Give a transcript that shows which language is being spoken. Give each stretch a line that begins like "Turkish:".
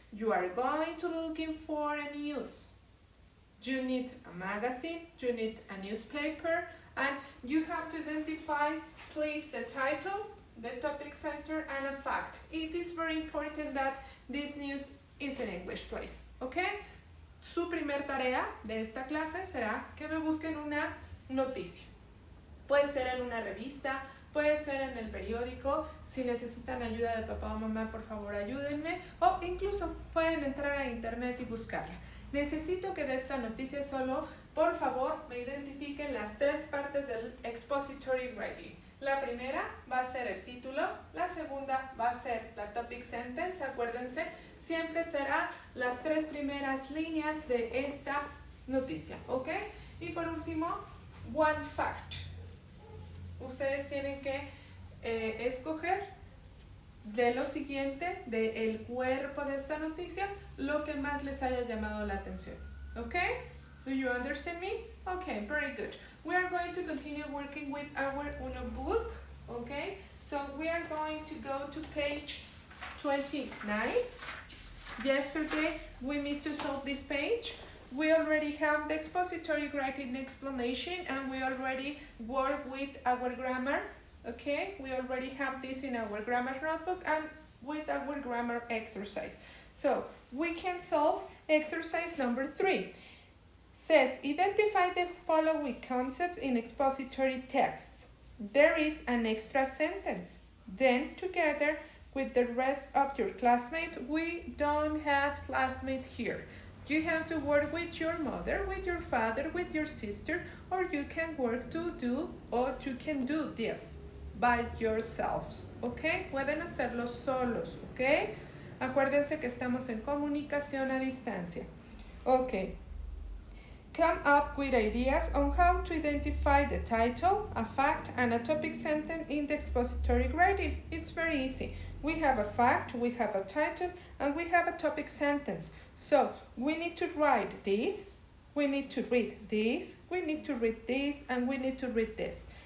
English: You are going to looking for a news. You need a magazine, you need a newspaper, and you have to identify, please, the title, the topic center, and a fact. It is very important that this news is in English, please, okay?
Spanish: Su primer tarea de esta clase será que me busquen una noticia. Puede ser en una revista, puede ser en el periódico. Si necesitan ayuda de papá o mamá, por favor ayúdenme. O incluso pueden entrar a internet y buscarla. Necesito que de esta noticia solo, por favor, me identifiquen las tres partes del expository writing. La primera va a ser el título, la segunda va a ser la
English: topic sentence,
Spanish: acuérdense, siempre será las tres primeras líneas de esta noticia, ¿ok? Y por último,
English: one fact.
Spanish: Ustedes tienen que escoger de lo siguiente, del cuerpo de esta noticia, lo que más les haya llamado la atención, ¿ok?
English: Do you understand me? Okay, very good. We are going to continue working with our Uno book, okay? So we are going to go to page 29. Yesterday we missed to solve this page. We already have the expository writing explanation and we already work with our grammar, okay? We already have this in our grammar notebook and with our grammar exercise. So we can solve exercise number 3. Says, identify the following concepts in expository text. There is an extra sentence. Then, together with the rest of your classmates, we don't have classmates here. You have to work with your mother, with your father, with your sister, or you can work to do, or you can do this by yourselves,
Spanish: ¿ok? Pueden hacerlo solos, ¿ok? Acuérdense que estamos en comunicación a distancia. Ok.
English: Come up with ideas on how to identify the title, a fact, and a topic sentence in the expository writing. It's very easy. We have a fact, we have a title, and we have a topic sentence. So we need to write this, we need to read this, we need to read this, and we need to read this.